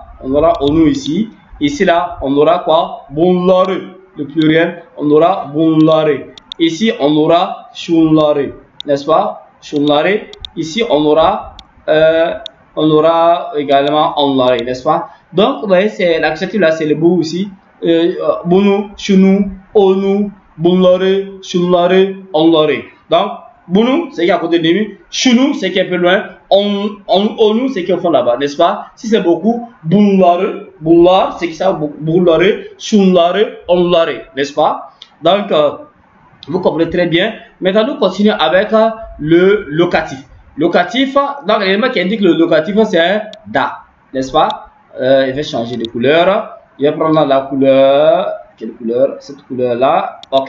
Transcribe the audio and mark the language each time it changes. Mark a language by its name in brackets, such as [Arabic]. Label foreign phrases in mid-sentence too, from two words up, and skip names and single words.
[French] On aura onu ici. Ici là, on aura quoi? Bunları. Le pluriel, on aura bunları. Ici, on aura şunları. N'est-ce pas? Şunları. Ici, on aura également onları. N'est-ce pas? Donc, vous voyez, c'est l'accusatif là, c'est le bout ici. [Turkish] Bunu, şunu, onu, bunları, şunları, onları. [French] Donc, bunu, c'est qui est à côté de nous. Şunu, c'est qui est un peu loin. Onu, c'est qui est au fond là-bas, n'est-ce pas? Si c'est beaucoup, [Turkish] bunları, bunlar, [French] c'est qui ça? [Turkish] Bunları, şunları, onları, [French] n'est-ce pas? Donc, vous comprenez très bien. Maintenant, nous continuons avec le locatif. Locatif, donc l'élément qui indique le locatif, c'est un da, n'est-ce pas? Il va changer de couleur. Je vais prendre la couleur. Quelle couleur? Cette couleur-là. Ok.